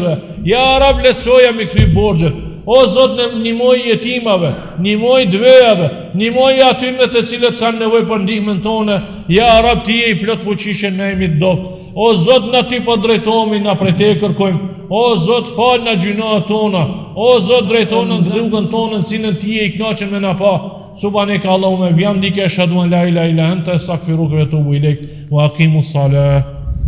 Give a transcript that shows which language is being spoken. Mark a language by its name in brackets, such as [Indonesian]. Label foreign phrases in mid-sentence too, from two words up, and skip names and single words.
[Arabic] يا رب [Albanian] lehtësoja mi kry borxhet. O Zot, në ndihmoj jetimave, ndihmoj dvejave, ndihmoj atyre të cilët kanë nevojë për ndihmën tonë. [Arabic] يا رب, [Albanian] ti je i plot fuqishëm, ne jemi të dobët. O Zot, na ty po drejtohemi, na prej te kërkojmë. O Zot, fal na gjunat tona. O Zot, drejtonë në rrugën tonë, në cilën ti je i kënaqur me na pa. [Arabic] سبحانك اللهم بحمدك أشهد أن لا إله إلا أنت أستغفرك وأتوب إليك وأقم الصلاة.